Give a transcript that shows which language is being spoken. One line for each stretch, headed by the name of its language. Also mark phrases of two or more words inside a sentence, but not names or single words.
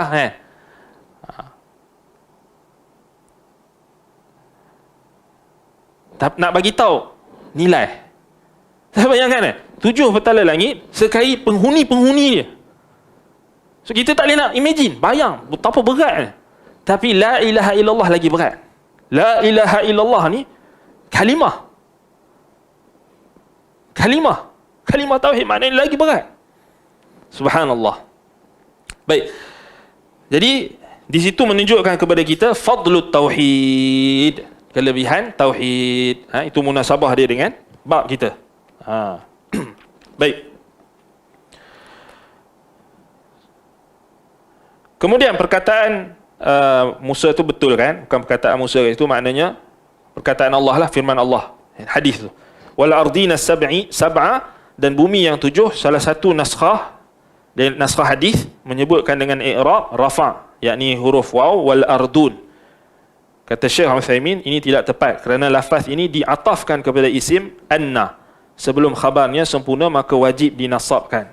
Malay: Kan? Nak bagi tahu nilai. Saya bayangkan 7 petala langit sekali penghuni-penghuni dia. So kita tak boleh nak imagine, bayang betapa berat. Tapi
Arabic: لا إله إلا الله
Malay: lagi berat.
Arabic: لا إله إلا الله
Malay: ni kalimah. Kalimah tauhid maknanya lagi berat. Subhanallah. Baik. Jadi di situ menunjukkan kepada kita
Arabic: فضل التوحيد,
Malay: kelebihan tauhid. Itu munasabah dia dengan bab kita. Baik. Kemudian perkataan Musa itu betul kan? Bukan perkataan Musa itu, maknanya perkataan Allah lah, firman Allah. Hadis tu.
Arabic: والأرضين سبع,
Malay: dan bumi yang 7, salah satu naskhah dan naskhah hadis menyebutkan dengan i'rab rafa', yakni huruf waw,
Arabic: والأرض.
Malay: Kata Syekh Utsaimin, ini tidak tepat kerana lafaz ini diatafkan kepada isim anna. Sebelum khabarnya sempurna maka wajib dinasabkan.